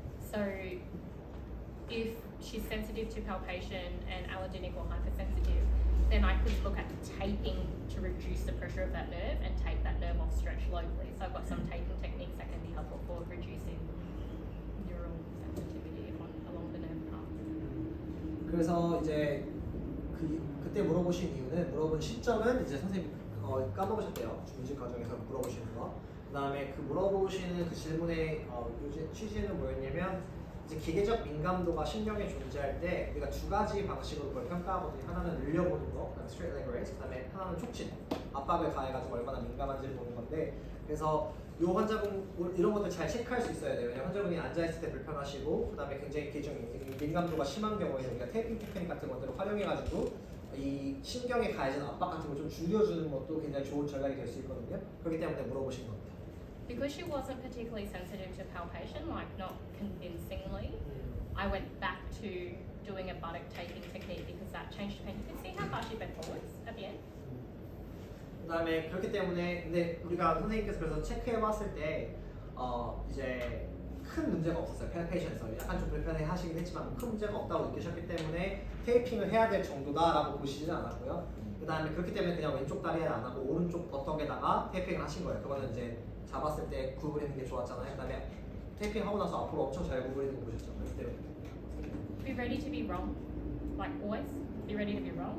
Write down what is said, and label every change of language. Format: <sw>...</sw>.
<en>So if she's sensitive to palpation and allergenic or hypersensitive, then I could look at taping to reduce the pressure of that nerve and take that nerve off stretch locally. So I've got some taping techniques that can be helpful for reducing neural sensitivity along the nerve path.</en> <ko>그래서 이제 그때 물어보신 이유는 물어본 시점은 이제 선생님 까먹으셨대요. 중직 과정에서 물어보시는 거. 그다음에 그 물어보시는 그 질문의 취지는 뭐였냐면 이제 기계적 민감도가 신경에 존재할 때 우리가 2가지 방식으로 그걸 평가하거든요. 하나는 늘려보는 거, 그다음에 straight leg raise, 그다음에 하나는 촉진, 압박을 가해가지고 얼마나 민감한지를 보는 건데 그래서 이 환자분 이런 것들 잘 체크할 수 있어야 돼요. 왜냐면 환자분이 앉아있을 때 불편하시고 그다음에 굉장히 민감도가 심한 경우에 우리가 테이핑 테크닉 같은 것들을 활용해가지고 이 신경에 가해지는 압박 같은 걸 좀 줄여주는 것도 굉장히 좋은 전략이 될 수 있거든요. 그렇기 때문에 물어보신 겁니다.</ko> <en>Because she wasn't particularly sensitive to palpation, like not convincingly, I went back to doing a buttock taping technique because that changed pain. You can see how far she bent forwards at the end.</en> <ko>그다음에 그렇기 때문에 근데 우리가 선생님께서 그래서 체크해봤을 때 이제 큰 문제가 없었어요. palpation에서 약간 좀 불편해하시긴 했지만 큰 문제가 없다고 느끼셨기 때문에 테이핑을 해야 될 정도다라고 보시지는 않았고요. 그다음에 그렇기 때문에 그냥 왼쪽 다리에 안 하고 오른쪽 버턱에다가 테이핑을 하신 거예요. 그거는 이제 잡았을 때 구부리는 게 좋았잖아요. 그다음에 테이핑 하고 나서 앞으로 엄청 잘 구부리는 거 보셨죠? 그때</ko> <en>Be ready to be wrong, like always. Be ready to be wrong.</en>